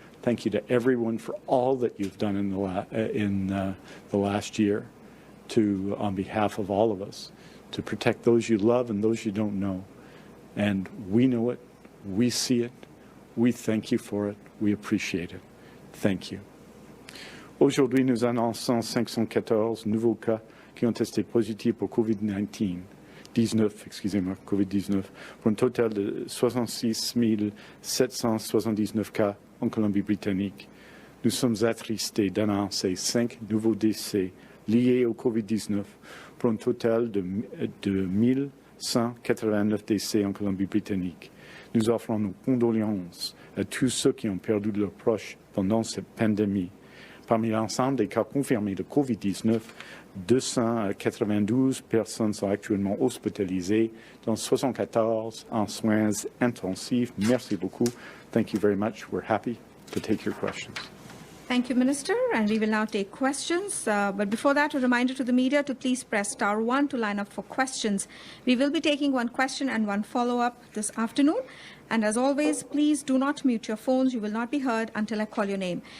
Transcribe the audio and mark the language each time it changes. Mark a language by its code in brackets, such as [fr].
[en] Thank you to everyone for all that you've done in the last year on behalf of all of us, to protect those you love and those you don't know. And we know it, we see it, we thank you for it, we appreciate it. Thank you. [fr] Aujourd'hui, nous annonçons 514 nouveaux cas qui ont testé positifs pour COVID-19. excusez-moi, COVID-19, pour un total de 66 779 cas en Colombie-Britannique. Nous sommes attristés d'annoncer 5 nouveaux décès liés au COVID-19 pour un total de 1189 décès en Colombie-Britannique. Nous offrons nos condoléances à tous ceux qui ont perdu leurs proches pendant cette pandémie. Parmi l'ensemble des cas confirmés de COVID-19, 292 personnes sont actuellement hospitalisées, dont 74 en soins intensifs. [en] Merci beaucoup. Thank you very much. We're happy to take your questions. Thank you, Minister. And we will now take questions. But before that, a reminder to the media to please press *1 to line up for questions. We will be taking one question and one follow-up this afternoon. And as always, please do not mute your phones. You will not be heard until I call your name.